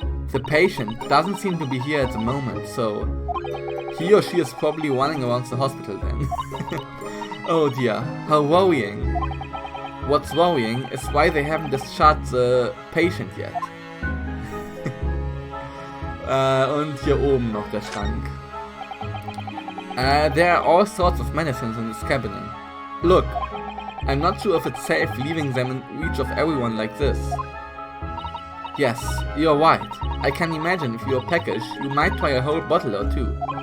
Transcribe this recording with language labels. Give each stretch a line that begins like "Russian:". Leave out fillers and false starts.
English: The patient doesn't seem to be here at the moment, so he or she is probably running around the hospital then. Oh dear, how worrying. What's worrying is why they haven't discharged the patient yet.
German: Und hier oben noch der Schrank.
English: There are all sorts of medicines in this cabinet. Look, I'm not sure if it's safe leaving them in reach of everyone like this. Yes, you're right. I can imagine if you're peckish, you might try a whole bottle or two.